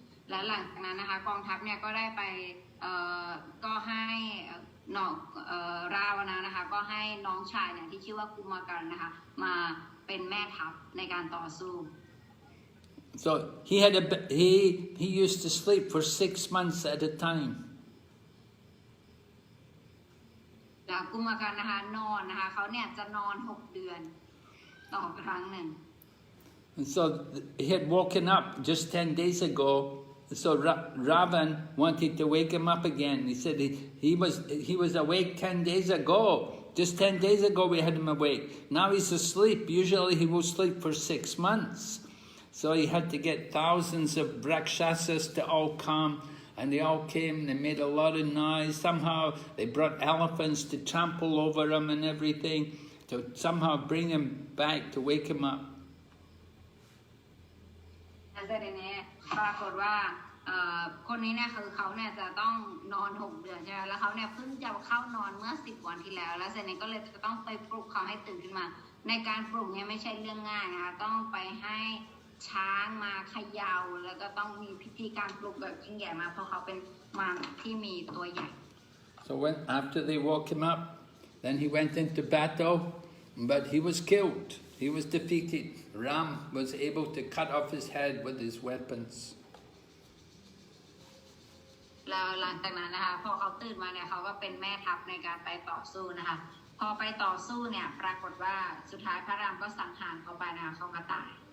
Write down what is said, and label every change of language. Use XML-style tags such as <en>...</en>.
<th>และหลังจากนั้นนะคะกองทัพเนี่ยก็ได้ไปก็ให้น้องราวนะนะคะก็ให้น้องชายเนี่ยที่ชื่อว่ากุมารกันนะคะมาเป็นแม่ทัพในการต่อสู้</th> <en>So he used to sleep for 6 months at a time.</en> <th>แล้วกุมารกันนะคะนอนนะคะเขาเนี่ยจะนอน6 เดือนต่อครั้งหนึ่ง</th> <en>And so he had woken up just 10 days ago. So Ravan wanted to wake him up again. He said he was awake 10 days ago. Just 10 days ago we had him awake. Now he's asleep. Usually he will sleep for 6 months. So he had to get thousands of Rakshasas to all come. And they all came, they made a lot of noise. Somehow they brought elephants to trample over him and everything. To somehow bring him back, to wake him up.</en> <th>แต่ทีนี้ปรากฏว่าคนนี้เนี่ยคือเขาเนี่ยจะต้องนอน6 เดือนใช่ไหมแล้วเขาเนี่ยเพิ่งจะเข้านอนเมื่อ10 วันที่แล้วแล้วเสร็จนี้ก็เลยจะต้องไปปลุกเขาให้ตื่นขึ้นมาในการปลุกเนี่ยไม่ใช่เรื่องง่ายนะคะต้องไปให้ช้างมาเขย่าแล้วก็ต้องมีพิธีการปลุกแบบยิ่งใหญ่มากเพราะเขาเป็นม้าที่มีตัวใหญ่</th> <en>So after they woke him up, then he went into battle, but he was killed. He was defeated. Ram was able to cut off his head with his weapons.</en> <th>แล้วหลังจากนั้นนะคะพอเขาตื่นมาเนี่ยเขาก็เป็นแม่ทัพในการไปต่อสู้นะคะพอไปต่อสู้เนี่ยปรากฏว่าสุดท้ายพระรามก็สังหารเขาไปนะคะเขาก็ตาย</th>